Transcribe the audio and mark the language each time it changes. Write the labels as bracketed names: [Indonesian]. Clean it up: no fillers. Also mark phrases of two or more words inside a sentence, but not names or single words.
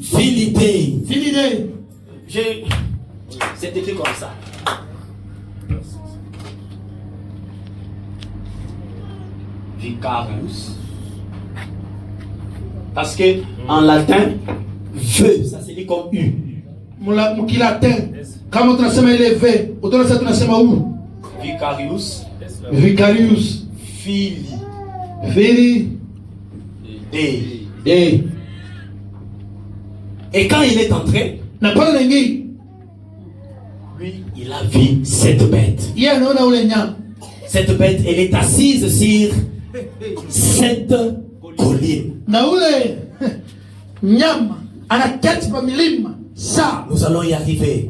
[French] Philippe. C'est écrit comme ça. Vicarius. Parce que en latin, V, ça se lit comme U. Vicarius. Fili. D. Et quand il est entré, lui, il a vu cette bête. Cette bête, elle est assise sur cette colline. Nous allons y arriver.